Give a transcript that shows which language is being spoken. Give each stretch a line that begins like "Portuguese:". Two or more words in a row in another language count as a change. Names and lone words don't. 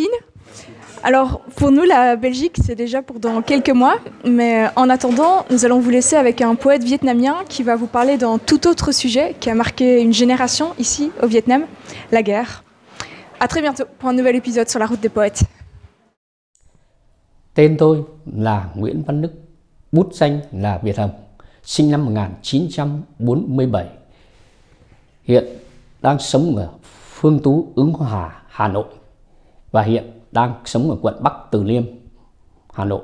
French: Alors pour nous, la Belgique, c'est déjà pour dans quelques mois. Mais en attendant, nous allons vous laisser avec un poète vietnamien qui va vous parler d'un tout autre sujet qui a marqué une génération ici au Vietnam, la guerre. À très bientôt pour un nouvel épisode sur la route des poètes.
Vietnamese: Tên tôi là Nguyễn Văn Đức, bút danh là Việt Hồng, sinh năm 1947. Hiện đang sống ở Phương Tú, Ứng Hòa, Hà Nội và hiện đang sống ở quận Bắc Từ Liêm, Hà Nội.